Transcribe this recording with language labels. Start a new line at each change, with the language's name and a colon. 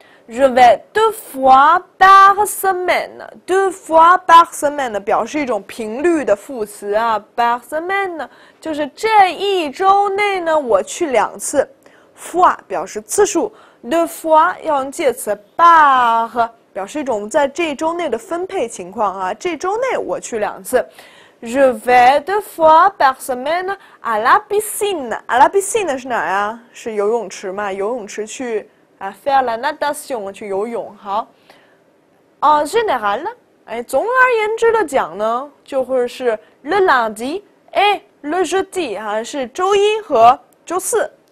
French: Je vais 2 fois par semaine. 2 fois par semaine
Chinese: 表示一种频率的副词啊。
French: par semaine
Chinese: 就是这一周内呢，我去2次。 fois 表示次数 ，
French: 2 fois
Chinese: 要用介词 par 表示一种在这一周内的分配情况啊。这周内我去2次。
French: Je vais 2 fois par semaine à la piscine. À la piscine
Chinese: 是哪儿啊？是游泳池嘛？游泳池去。啊
French: faire la natation
Chinese: 去游泳。好
French: en général
Chinese: 哎，总而言之的讲呢，就会是
French: le lundi et le jeudi
Chinese: 啊，是周一和周四。